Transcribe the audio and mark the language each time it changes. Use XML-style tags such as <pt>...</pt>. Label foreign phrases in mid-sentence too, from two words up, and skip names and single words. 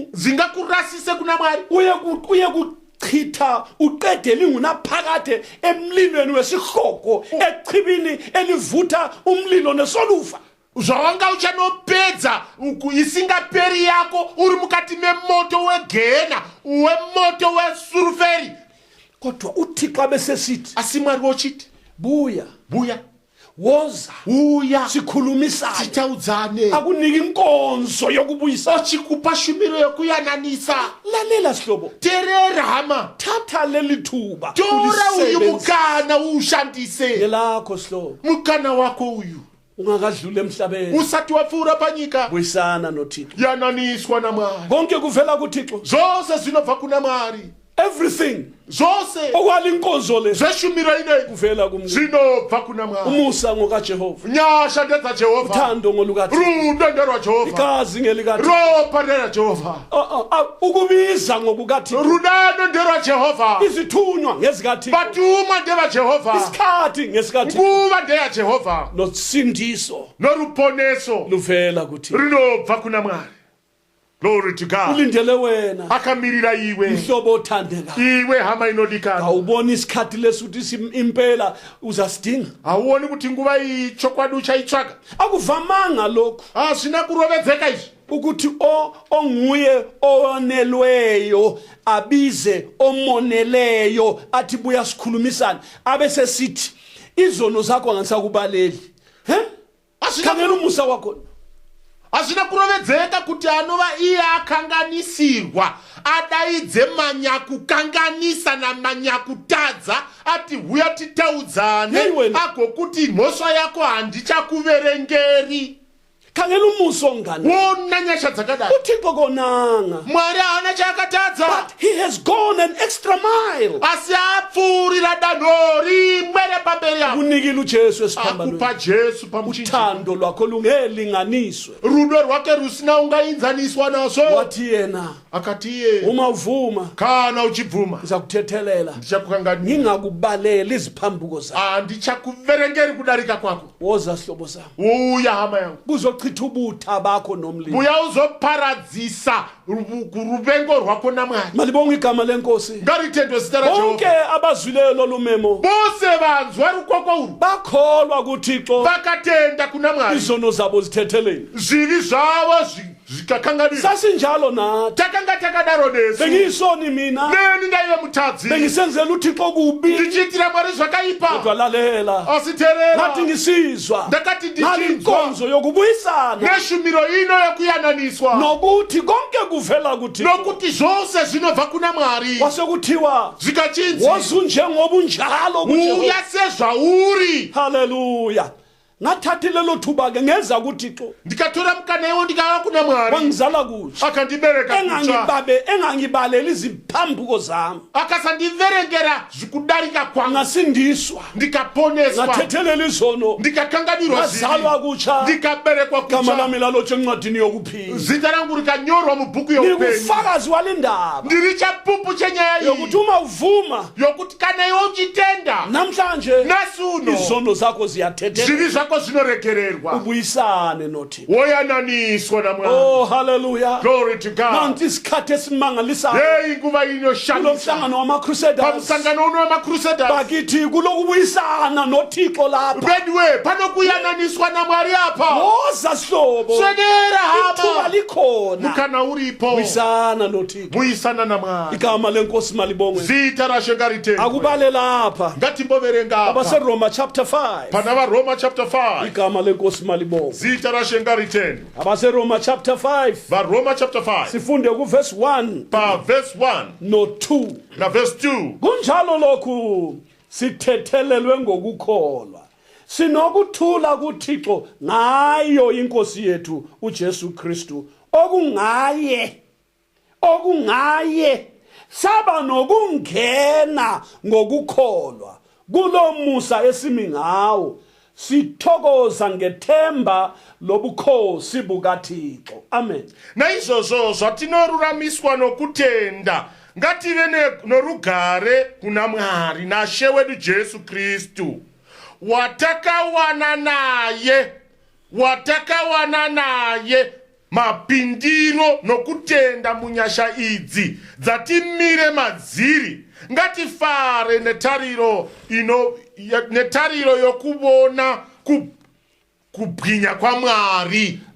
<sn>dzingakurasise kuna Mwari.</sn> <nd>uye kuchitha uqedele ingunaphakade emlilweni wesihloko echibini elivutha umlilo nesolufa.</nd> <sn>Zvawanga uchanopedza isingaperi yako uri mukati memoto wegehena, wemoto wesuruferi.</sn> <nd>Kodwa uThixo abesesithi,</nd> <sn>Asi Mwari wochiti</sn> <nd>buya buya, woza</nd> <sn>uya</sn> <nd>sikhulumisana</nd> <sn>sitaudzane</sn> <nd>akunika inkonzo yokubuyisa</nd> <sn>ochikupa shumiro yokuyananisa</sn> <nd>lalela sihlobo</nd> <sn>terera hama</sn> <nd>thatha leli thuba</nd> <sn>tora uyu mukana uwushandise</sn> <nd>ngelakho sihlobo</nd> <sn>mukana wako uyu</sn> <nd>ungakadlula emhlabeni</nd> <sn>usati wapfura panyika</sn> <nd>buyisana noThixo</nd> <sn>yananiswa na Mwari</sn> <nd>konke kuvela kuThixo</nd> <sn>zose zinobva kuna Mwari everything zose</sn> <nd>okwala inkonzo le</nd> <sn>zveshumiro ine</sn> <nd>kuvela kumntu</nd> <sn>zinobva kuna Mwari</sn> <nd>umusa ngokaJehova</nd> <sn>nyasha ndedza Jehova</sn> <nd>uthando ngolukaThixo</nd> <sn>rudo nderwa Jehova</sn> <nd>igazi ngelikaThixo</nd> <sn>ropa ndera Jehova</sn> <nd>ukubiza ngokukaThixo</nd> <sn>rudano nderwa Jehova</sn> <nd>izithunywa ngezikaThixo</nd> <sn>batumwa ndeva Jehova</sn> <nd>isikhathi ngesikaThixo</nd> <sn>nguva ndeya Jehova</sn> <nd>nosindiso</nd> <sn>noruponeso</sn> <nd>luvela kuThixo</nd> <sn>rinobva kuna Mwari.</sn> <en>Glory to God.</en> <nd>ulindele wena</nd> <sn>Akamirira iwe</sn> <nd>mhlobo othandeka</nd> <sn>iwe hama inodikana</sn> <nd>awubona isikhathi lesuthi impela uzasidinga</nd> <sn>awuoni kuti nguva iyi chokwadi uchaitsvaka</sn> <nd>akuvamanga lokho</nd> <sn>hazvina kurovedzeka izvi</sn> <nd>ukuthi onguye onelweyo abize omoneleyo athi buya sikhulumisana abese sithi izono zakho angisakubaleli khangela umusa wakho</nd> <sn>hazvina kurovedzeka kuti anova iye akanganisirwa adaidze manyakukanganisa namanyakutadza ati huya titaudzane agokuti mhosva yako handichakuverengeri</sn> <nd>khangela umuso ngani</nd> <sn>wona nyasha dzakadai</sn> <nd>uThixo konanga</nd> <sn>Mwari haana chaakatadza</sn> <en>but he has gone an extra mile</en> <sn>asi apfuurira danho rimwe repamberi yako</sn> <nd>kunikile uJesu esiphambanweni</nd> <sn>akupa Jesu pamuchinjikwa</sn> <nd>uthando lwakho lungelinganiswe</nd> <sn>rudo rwake rusina ungainzaniswa naso</sn> <nd>wathi yena</nd> <sn>akati iye</sn> <nd>uma uvuma</nd> <sn>kana uchibvuma</sn> <nd>ngizakuthethelela</nd> <sn>ndichakukanganisa</sn> <nd>ngingakubalela iziphambuko zakho</nd> <sn>handichakuverengeri kudarika kwako</sn> <nd>woza sihlobo sami</nd> <sn>uya hama yangu</sn> <nd>kuzochitha ubutha bakho nomlilo</nd> <sn>buya uzoparadzisa ruvengo rwako naMwari</sn> <nd>malibonga igama lenkosi</nd> <sn>ngaritendwe zita</sn> <nd>bonke</nd> <sn>raJehova</sn> <nd>abazwileyo lolumemo</nd> <sn>bose vanzwa rukoko uru</sn> <nd>bakholwa kuThixo</nd> <sn>vakatenda kuna Mwari</sn> <nd>izono zabo zithetheleni</nd> <sn>zvivi zvavo zvikakanganisa</sn> <nd>sasinjalo nathi</nd> <sn>takanga takadaro nesu</sn> <nd>bengiyisoni mina</nd> <sn>neni ndaive mutadzi</sn> <nd>bengisenzela uThixo kubi</nd> <sn>ndichiitira Mwari zvakaipa</sn> <nd>kodwa lalela</nd> <sn>asiterera</sn> <nd>ngathi ngisizwa</nd> <sn>ndakati</sn> <nd>nali</nd> <sn>ndichinzwa</sn> <nd>inkonzo yokubuyisana</nd> <sn>neshumiro ino yokuyananiswa</sn> <nd>nokuthi konke kuvela kuThixo</nd> <sn>nokuti zvose zvinobva kuna Mwari</sn> <nd>wasekuthiwa</nd> <sn>zvikachinzi</sn> <nd>wosunjengoba unjalo kuJehova</nd> <sn>uya sezvauri</sn> <nd>haleluya ngathathi lelo thuba ke ngeza kuThixo</nd> <sn>ndikatora mukana iwo ndikava kuna Mwari</sn> <nd>wangizala kutsha</nd> <sn>akandibereka kutsva</sn> <nd>engangibaleli iziphambuko zami</nd> <sn>akasandiverengera zvikudarika kwangu</sn> <nd>ngasindiswa</nd> <sn>ndikaponeswa</sn> <nd>ngathethelela izono</nd> <sn>ndikakanganirwa</sn> <nd>ngazalwa kutsha</nd> <sn>ndikaberekwa</sn> <nd>gama</nd> <sn>kutsva</sn> <nd>lami lalotshe encwadini yokuphila</nd> <sn>zita rangu rikanyorwa mubhuku youpenyu</sn> <nd>ngikufakazi walendaba</nd> <sn>ndiri chapupu chenyaya</sn> <nd>yokuthi</nd> <sn>iyi</sn> <nd>uma uvuma</nd> <sn>yokuti kana iwe uchitenda</sn> <nd>namhlanje</nd> <sn>nasuno</sn> <nd>izono zakho ziyathethela</nd> <sn>zvivi zvako zvinoregererwa</sn> <nd>ubuyisane noThixo</nd> <sn>woyananiswa naMwari. oh haleluya</sn> <en>Glory to God.</en> <nd>nanti isikhathi esimangalisayo</nd> <sn>yeyi nguva</sn> <nd>kulo</nd> <sn>inoshamisa</sn> <nd>mhlangano wama-crusaders</nd> <sn>pamusangano uno wamacrusaders</sn> <nd>bakithi kulokubuyisana noThixo lapha</nd> <sn>bedwe panokuyananiswa naMwari apa</sn> <nd>woza sihlobo</nd> <sn>swedera</sn> <nd>ithuba</nd> <sn>hama</sn> <nd>likhona</nd> <sn>mukana uripo</sn> <nd>buyisana noThixo</nd> <sn>buyisana naMwari</sn> <nd>igama lenkosi malibongwe</nd> <sn>zita rashe ngaritengwe</sn> <nd>akubale lapha</nd> <sn>ngatimboverenga apa</sn> <nd>abaseroma chapter 5</nd> <sn>pana varoma chapter 5</sn> <nd>igama lenkosi malibongwe</nd> <sn>zita rashe ngaritengwe</sn> <nd>abaseroma chapter 5</nd> <sn>varoma chapter 5</sn> <nd>sifunde kuverse 1</nd> <sn>pa verse 1</sn> <nd>no 2</nd> <sn>na verse 2</sn> <nd>kunjalo lokhu sithethelelwe ngokukholwa sinokuthula kuThixo ngayo inkosi yethu uJesu Kristu okungaye saba nokungena ngokukholwa kulomusa esimi ngawo sithokoza ngethemba lobukhosi bukaThixo amen</nd> <sn>naizvozvo zvatinoruramiswa nokutenda ngative norugare kuna Mwari naShe wedu Jesu Kristu watakawana naye mapindiro nokutenda munyasha idzi dzatimire madziri ngatifare netariro yokuvona kubwinya kwaMwari</sn>